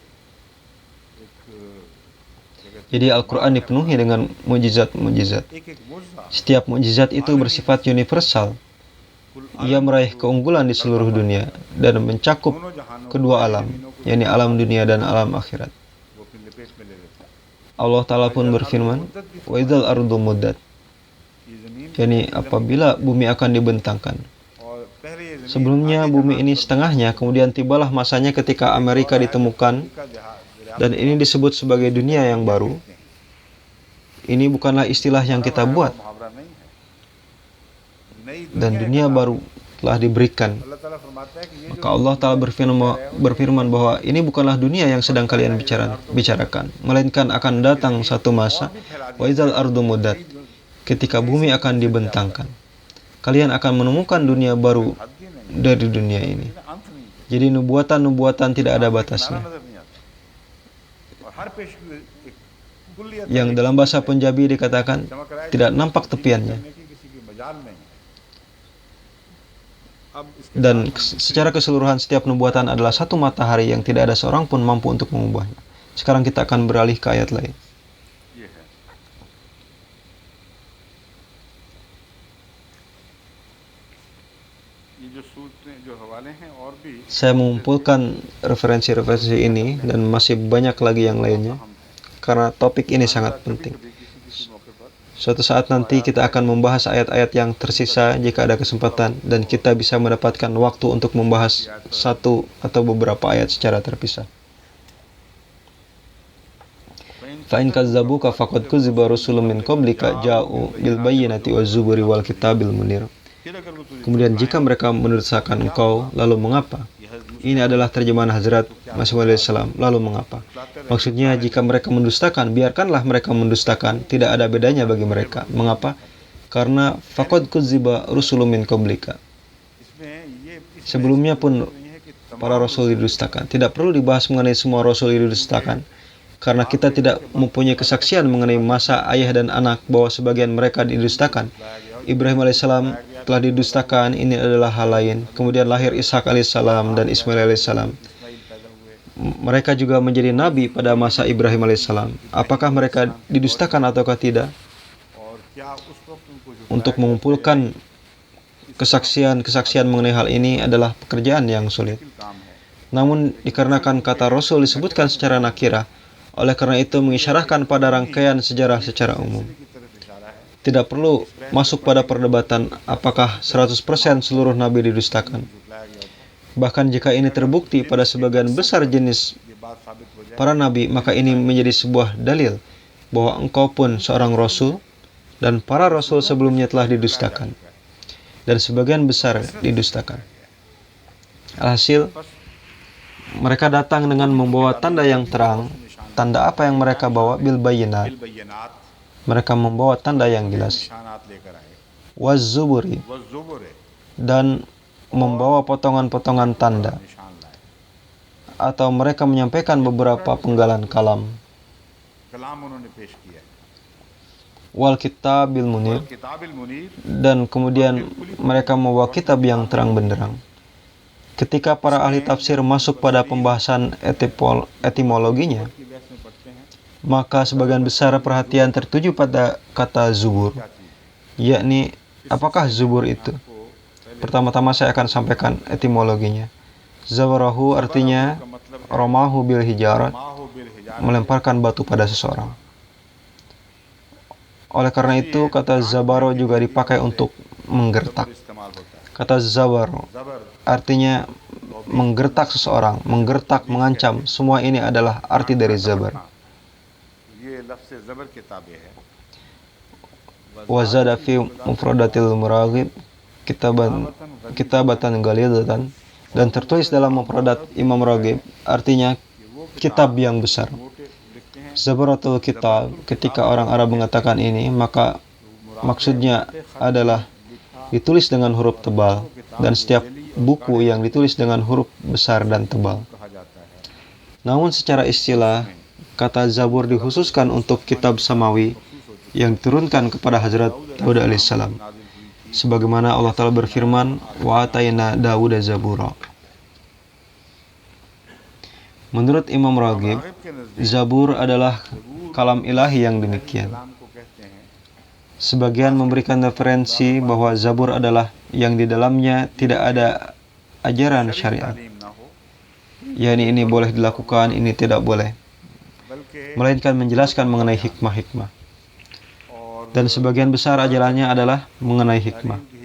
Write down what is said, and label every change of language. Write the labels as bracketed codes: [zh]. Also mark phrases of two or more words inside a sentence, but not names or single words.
[id] Jadi Al-Quran dipenuhi dengan mukjizat-mukjizat. Setiap mukjizat itu bersifat universal. Ia meraih keunggulan di seluruh dunia dan mencakup kedua alam, yakni alam dunia dan alam akhirat. [ur] وہ اپنی لپیٹ میں لے لیتا ہے. [id] Allah Ta'ala pun berfirman, [ar] "وإذا الأرض مدت," [ur] یہ زمین [id] yakni apabila bumi akan dibentangkan. [ur] اور پہلے یہ زمین [id] Sebelumnya bumi ini setengahnya, kemudian tibalah masanya ketika Amerika ditemukan, [ur] کا جہاز [id] dan ini disebut sebagai dunia yang baru. Ini bukanlah istilah yang kita buat, [ur] محاورہ نہیں ہے۔ نئی [id] dan dunia baru telah diberikan. [ur] اللہ تعالیٰ فرماتا ہے کہ یہ [id] Maka Allah Ta'ala berfirman bahwa ini bukanlah dunia yang sedang kalian bicarakan, melainkan akan datang satu masa, [ar] وإذا الأرض مدت, [id] ketika bumi akan dibentangkan. Kalian akan menemukan dunia baru dari dunia ini. [ur] انت نہیں ہے, [id] Jadi nubuatan-nubuatan tidak ada batasnya. [ur] نظر نہیں آتا۔ اور ہر پیش ایک کلیت [id] Yang dalam bahasa Punjabi dikatakan tidak nampak tepiannya. [ur] کرنے کی کسی کی مجال نہیں ہے. اب اس کے [id] Dan secara keseluruhan setiap nubuatan adalah satu matahari yang tidak ada seorang pun mampu untuk mengubahnya. Sekarang kita akan beralih ke ayat lain. [ur] یہ ہے یہ جو سوتریں جو حوالے ہیں اور بھی [id] Saya mengumpulkan referensi-referensi ini dan masih banyak lagi yang lainnya karena topik ini sangat penting. [ur] کسی موقع پر [id] Suatu saat nanti kita akan membahas ayat-ayat yang tersisa jika ada kesempatan, dan kita bisa mendapatkan waktu untuk membahas satu atau beberapa ayat secara terpisah. [ar] فإن كذبوك فقد كذب رسل من قبلك جاءوا بالبينات والزبر والكتاب المنير. [ur] پھر اگر وہ تجھے [id] Kemudian jika mereka mendustakan engkau, lalu mengapa? Ini adalah terjemahan Hazrat Masih Maud alaihissalam. Lalu mengapa? Maksudnya, jika mereka mendustakan, biarkanlah mereka mendustakan. Tidak ada bedanya bagi mereka. Mengapa? Karena [ar] فقد كذب رسل من قبلك. [ur] اس میں یہ [id] Sebelumnya pun para rasul didustakan. Tidak perlu dibahas mengenai semua rasul didustakan, karena kita tidak mempunyai kesaksian mengenai masa ayah dan anak bahwa sebagian mereka didustakan. Ibrahim alaihissalam telah didustakan, ini adalah hal lain. Kemudian lahir Ishak alaihissalam dan Ismail alaihissalam. Mereka juga menjadi nabi pada masa Ibrahim alaihissalam. Apakah mereka didustakan ataukah tidak? [ur] اور کیا اس وقت ان کو جو [id] Untuk mengumpulkan kesaksian mengenai hal ini adalah pekerjaan yang sulit. [ur] کام ہے [id] Namun dikarenakan kata Rasul disebutkan secara nakirah, oleh karena itu mengisyarahkan pada rangkaian sejarah secara umum. [ur] کی طرف اشارہ ہے. [id] Tidak perlu masuk pada perdebatan apakah 100% seluruh nabi didustakan. [ur] جھٹلایا گیا تھا. [id] Bahkan jika ini terbukti pada sebagian besar jenis [ur] یہ بات ثابت ہو جائے [id] para nabi, maka ini menjadi sebuah dalil bahwa engkau pun seorang rasul dan para rasul sebelumnya telah didustakan, dan sebagian besar didustakan. Alhasil, mereka datang dengan membawa tanda yang terang. Tanda apa yang mereka bawa? [ar] بالبينات. बिलबय्यनात [id] Mereka membawa tanda yang jelas. [ur] نشانات لے کر آئے. [ar] والزبر, [ur] وہ زبور ہے, [id] dan membawa potongan-potongan tanda. [ur] نشان لائے. [id] Atau mereka menyampaikan beberapa penggalan kalam. [ur] کلام انہوں نے پیش کیا ہے. [ar] والكتاب المنير, الكتاب المنير [id] dan kemudian mereka membawa kitab yang terang benderang. Ketika para ahli tafsir masuk pada pembahasan etimologinya, [ur] کی بحث میں پڑھتے ہیں [id] maka sebagian besar perhatian tertuju pada kata zubur, yakni apakah zubur itu? Pertama-tama saya akan sampaikan etimologinya. Zawarahu artinya [ar] رماه بالحجارة, ماهو بالحجاب [id] melemparkan batu pada seseorang. Oleh karena itu, kata zabaro juga dipakai untuk menggertak. [ur] استعمال ہوتا ہے. [id] Kata zabaro [ur] ज़बर [id] artinya menggertak seseorang, menggertak, mengancam. Semua ini adalah arti dari zabar. [ur] یہ لفظ زبر کتابے ہے. [ar] وزاد في مفردات الراغب كتابة غليظة, [id] dan tertulis dalam mufradat Imam Raghib, artinya kitab yang besar. [ur] موٹے لکھتے ہیں [ar] زبرة الكتاب, [id] ketika orang Arab mengatakan ini, maka maksudnya adalah ditulis dengan huruf tebal, dan setiap buku yang ditulis dengan huruf besar dan tebal. [ur] کہا جاتا ہے. [id] Namun secara istilah, kata Zabur dikhususkan untuk kitab samawi yang diturunkan kepada Hazrat Daud alaihissalam. Sebagaimana Allah Ta'ala berfirman, [ar] وآتينا داود زبورا. [id] Menurut Imam Raghib, [ur] راغب کے نزدیک [id] Zabur adalah kalam ilahi yang demikian. [ur] کلام کو کہتے ہیں [id] Sebagian memberikan referensi bahwa Zabur adalah yang di dalamnya tidak ada ajaran syariat, yakni ini boleh dilakukan, ini tidak boleh, melainkan menjelaskan mengenai hikmah-hikmah. Dan sebagian besar ajarannya adalah mengenai hikmah.